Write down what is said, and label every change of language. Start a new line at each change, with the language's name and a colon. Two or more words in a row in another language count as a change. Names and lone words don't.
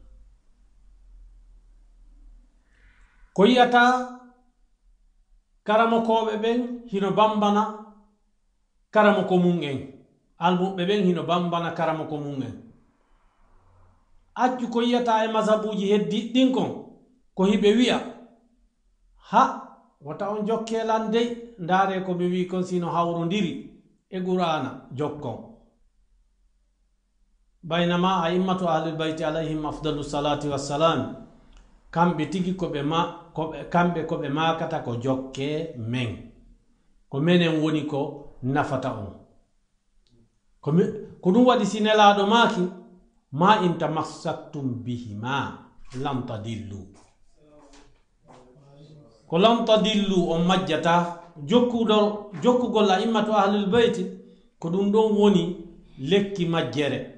Fula: ko yiyata karamokoɓe ɓen hino bambana karamoko mum en almuɓe ɓen hino bambana karamoko mum en accu ko yiyata e masabuji heddiɗɗin kon ko hiɓe wi'a ha wata on jokkelan dey ndaare ko ɓe wi kon sino hawrodiri e qur'ana jokkon
Arabic: بينما أئمة أهل البيت عليهم أفضل الصلاة والسلام
Fula: kamɓe tigi kamɓe koɓe makata ko jokke men ko menen woni ko nafata on ko ɗum waɗi sinelaɗo maki
Arabic: ما إن تمسكتم بهما لم تضلوا
Fula: ko
Arabic: لم تضلوا
Fula: on majjata jokkugol
Arabic: أئمة أهل البيت
Fula: ko ɗum ɗon woni lekki majjere